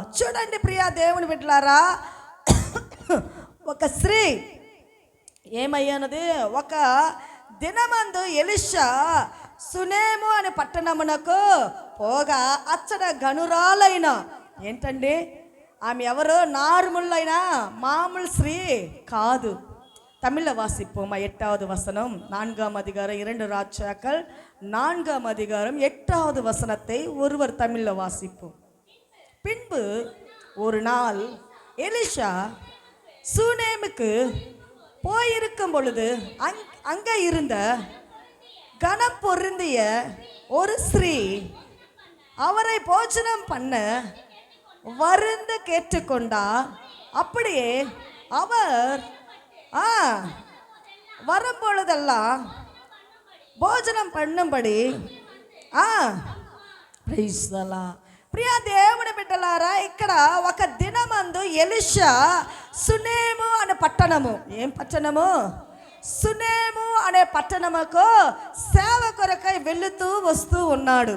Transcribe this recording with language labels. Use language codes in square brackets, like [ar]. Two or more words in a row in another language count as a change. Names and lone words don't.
[te] చూడండి ప్రియా దేవుని బిడ్డలారా, ఒక స్త్రీ ఏమయ్యానది, ఒక దినమందు ఎలీషా సునేము అనే పట్టణమునకు పోగా అచ్చట గనురాలైన ఏంటండి ఆమె ఎవరు, నార్మల్ మామూలు స్త్రీ కాదు. [ta] தமிழில் வாசிப்போம் 8வது வசனம் 4ஆம் அதிகாரம் 2 ராஜாக்கள் 4ஆம் அதிகாரம் 8வது வசனத்தை ஒருவர் தமிழில் வாசிப்போம். பின்பு ஒரு நாள் எலிஷா சூனேமுக்கு போயிருக்கும் பொழுது அங்கே இருந்த கனம் பொருந்திய ஒரு ஸ்திரீ அவரை போஜனம் பண்ண வருந்து கேட்டுக்கொண்டா. அப்படியே அவர் வரும்பொழுதெல்லாம் போஜனம் பண்ணும்படி [en] Praise the Lord. [te] ప్రియ దేవుని బిడ్డలారా, ఇక్కడ ఒక దినమందు ఎలీషా సునేము అనే పట్టణము, ఏం పట్టణము, సునేము అనే పట్టణముకు సేవ కొరకై వెళుతూ వస్తూ ఉన్నాడు.